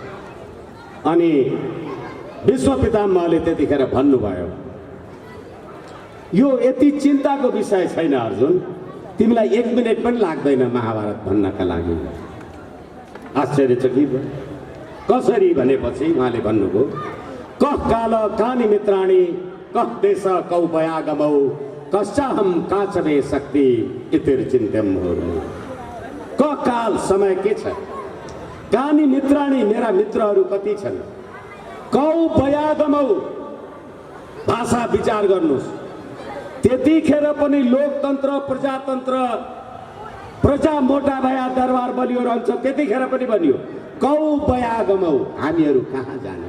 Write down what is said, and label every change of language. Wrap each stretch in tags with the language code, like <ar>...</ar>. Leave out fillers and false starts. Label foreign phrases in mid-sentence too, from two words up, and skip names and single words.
<ne>अनि विश्व पितामहले त्यतिखेर भन्नुभयो, यो यति चिन्ताको विषय छैन अर्जुन, तिमीलाई 1 मिनेट पनि लाग्दैन महाभारत भन्नका लागि। आश्चर्यचकित भयो। कसरी भनेपछि उहाँले भन्नुभयो,</ne> <sa>कः काल कानि मित्राणि कः देश कौपयागमौ कश्चाहम काचमे शक्ति इतिर्चिन्त्यम मुहुर्मुहुः। कः काल</sa> <ne>समय के छ,</ne> <sa>कानि मित्राणि</sa> <ne>मेरा मित्रहरू कति छन्, कौपयागमौ भाषा विचार गर्नुहोस्। त्यतिखेर पनि लोकतन्त्र प्रजातन्त्र, प्रजा मोटा भया दरबार बलियो रहन्छ, त्यतिखेर पनि भनियो कौपयागमौ, हामीहरू कहाँ जाने?</ne>